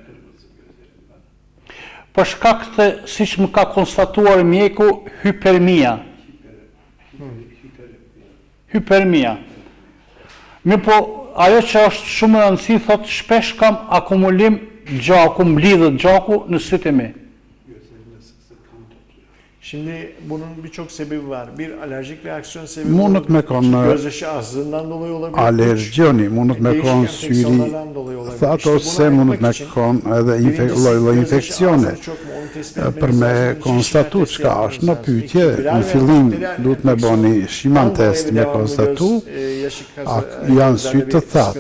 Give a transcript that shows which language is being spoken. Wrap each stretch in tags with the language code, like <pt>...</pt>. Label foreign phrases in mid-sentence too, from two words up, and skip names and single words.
<sq>Për shkak të, siç më ka konstatuar mjeku, hipermia. Hipermia. Po, ajo që është shumë e rëndësishme, thot shpesh kam akumulim gjaku, mblidhet gjaku në sytë e mi.</sq> <tr>Şimdi bunun birçok sebebi var. Bir alerjik reaksiyon sebebi</tr> <sq>Mundët me konë</sq> <tr>gözyaşı azlığından dolayı olabilir.</tr> <sq>alergjoni, mundët me konë syri thatë ose mundët me konë edhe lloj infekcione. Për me konstatu çka është në pyetje, në fillim duhet me boni shiman test me konstatu a janë sy të thatë.</sq>